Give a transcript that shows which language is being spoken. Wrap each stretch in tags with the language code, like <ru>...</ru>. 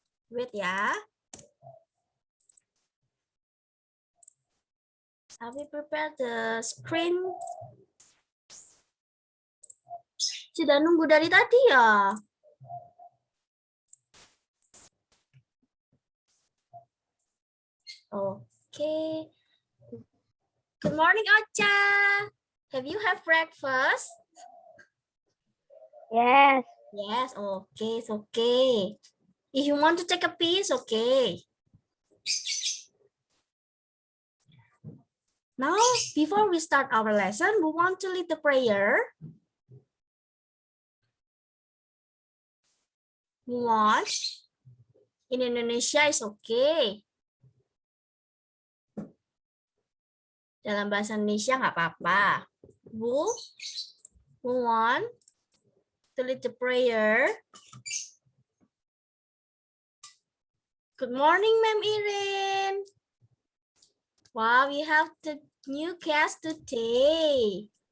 <en>Wait ya. Have we prepared the screen?</en> <id>Sudah nunggu dari tadi ya?</id> <en>Okay. Good morning, Ocha. Have you had breakfast? Yes. Yes, okay, it's okay. If you want to take a piece, okay. Now, before we start our lesson, we want to lead the prayer. We want. In Indonesia is okay.</en> <id>Dalam bahasa Indonesia nggak apa-apa.</id> <en>We want to lead the prayer. Good morning, Ma'am Irin. Wow, we have the new guest today.</en>